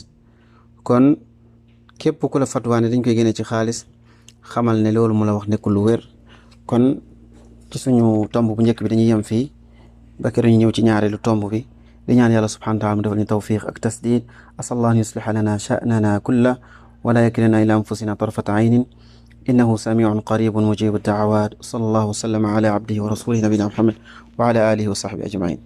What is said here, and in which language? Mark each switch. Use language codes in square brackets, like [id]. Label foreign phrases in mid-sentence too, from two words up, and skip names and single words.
[wo] kon képp ku la fatwaane dañ koy génne ci xaalis xamal ne loolu mu la wax nekkul lu wér. kon ci suñu tomb bu njëkk bi dañuy yem fii ba keroog ñu ñëw ci ñaareelu tomb bi di ñaan yàlla [ar] سبحانه وتعالى [wo] mu defal ñu tawfiq ak tasdid [ar] عسى الله أن يصلح لنا شأننا كله ولا يكلنا إلى أنفسنا طرفة عين إنه سميع قريب مجيب الدعوات صلى الله وسلم على عبده ورسوله نبينا محمد وعلى آله وصحبه أجمعين.